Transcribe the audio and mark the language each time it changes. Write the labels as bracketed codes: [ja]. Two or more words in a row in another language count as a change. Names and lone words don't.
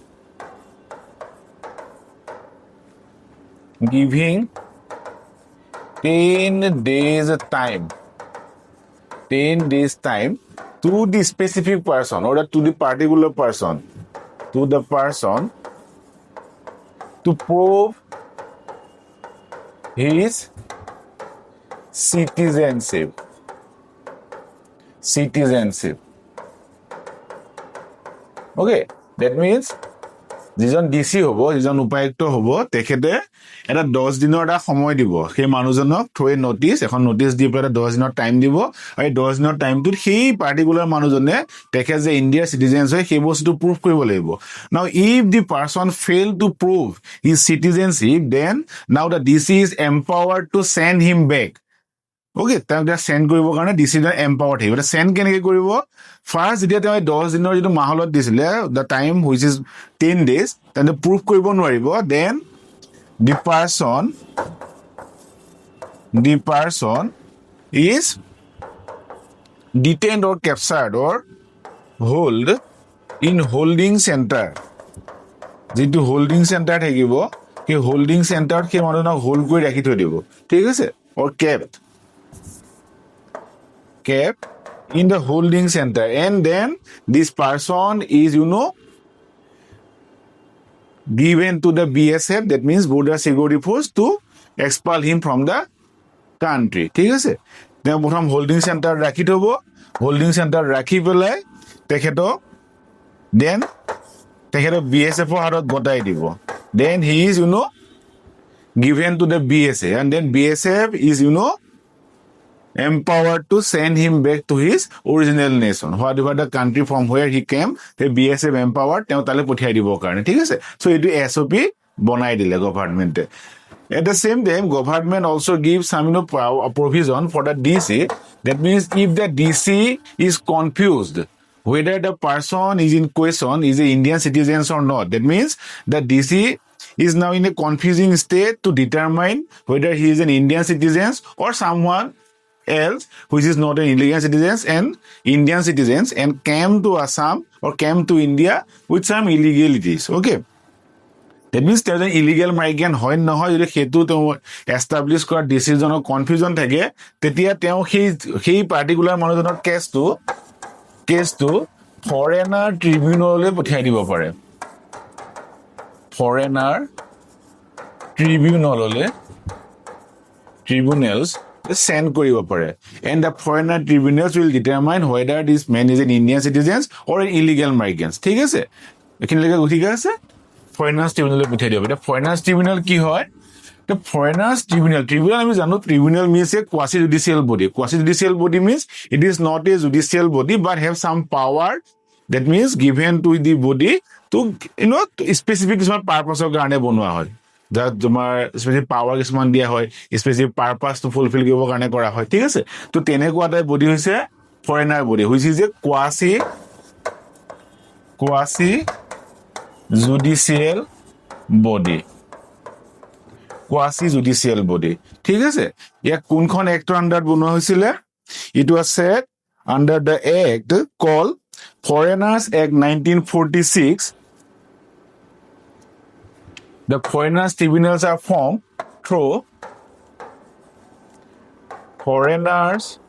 [en] giving 10 days time to the specific person or to the particular person, to prove his citizenship. Okay, that means [as] যিজন ডিসি হব, যিজন উপায়ুক্ত হব, তেখেতে এটা 10 দিনৰ এটা সময় দিব সেই মানুহজনক থৈ নোটিস এখন নোটিস দি পেলাই 10 দিনৰ টাইম দিব আৰু 10 দিনৰ টাইমটোত সেই পাৰ্টিকুলাৰ মানুহজনে তেখেত যে ইণ্ডিয়াৰ সিটিজেন্স হয় সেই বস্তুটো প্ৰুভ কৰিব লাগিব. [en] Now if the person fail to prove his citizenship, then now the DC is empowered to send him back. [as] Okay, তাক সেন্ড কৰিব কাৰণে ডিসিজন এম্পাৱাৰ্ড থাকিব. এটা সেন্ড কেনেকৈ কৰিব? ফাৰ্ষ্ট যেতিয়া তেওঁ 10 দিনৰ যিটো মাহলত দিছিলে [en] the time which is 10 days, [as] তেন্তে প্ৰুভ কৰিব নোৱাৰিব. [en] Then the person is detained or captured or hold in holding center. [as] যিটো হোল্ডিং চেণ্টাৰ থাকিব সেই হোল্ডিং চেণ্টাৰত সেই মানুহজনক হোল্ড কৰি ৰাখি থৈ দিব. ঠিক আছে, [en] or kept in the holding center, and then this person is given to the BSF, that means border security force, to expel him from the country. [as] ঠিক আছে, তেওঁ প্ৰথম হোল্ডিং চেণ্টাৰ ৰাখি থব, হোল্ডিং চেণ্টাৰ ৰাখি পেলাই তেখেতক BSF হাতত গতাই দিব. [en] Then he is given to the BSF, and then BSF is empowered to send him back to his original nation, whatever the country from where he came. The BSF empowered [as] তেওঁ তালে পঠিয়াই দিব কাৰণে. ঠিক আছে, so এইটো SOP বনাই দিলে গভৰ্ণমেণ্টে. [en] At the same time, government also gives some provision for the DC. That means if the DC is confused whether the person is in question is a Indian citizen or not, that means the DC is now in a confusing state to determine whether he is an Indian citizen or someone else which is not an Indian citizens and came to Assam or came to India with some illegalities. Okay, that means there is an illegal migrant [as] হয় নহয় যদি সেইটো তেওঁ এষ্টাবলিছ কৰা ডিচিজনৰ কনফিউজন থাকে তেতিয়া তেওঁ সেই পাৰ্টিকুলাৰ মানুহজনৰ কেছটো কেছটো ফৰেনাৰ ট্ৰিবিউনলৈ পঠিয়াই দিব পাৰে [en] foreigner tribunals send [as] কৰিব পাৰে [en] and the foreigner tribunals will determine whether this man is an Indian citizen or an illegal migrant [as] ঠিক আছে এখিনিলৈকে ঠিক আছে [en] foreigners tribunal [as] পঠিয়াই দিব এটা [en] foreigners tribunal [as] কি হয় [en] the foreigners tribunal [as] আমি জানো [en] tribunal means a quasi judicial body means it is not a judicial body but have some power that means given to the body to specific purpose of [as] কাৰণে বনোৱা হয় that তোমাৰ [en] specific power [as] কিছুমান দিয়া হয় [en] specific purpose to fulfil [as] কৰিবৰ কাৰণে কৰা হয় ঠিক আছে তো তেনেকুৱা এটা বডি হৈছে [en] foreigner body which is a quasi judicial body [as] ঠিক আছে ইয়াক কোনখন এক্টৰ আন্ডাৰত বনোৱা হৈছিলে [en] it was set under the act called Foreigners Act 1946 The foreigners tribunals are formed through foreigners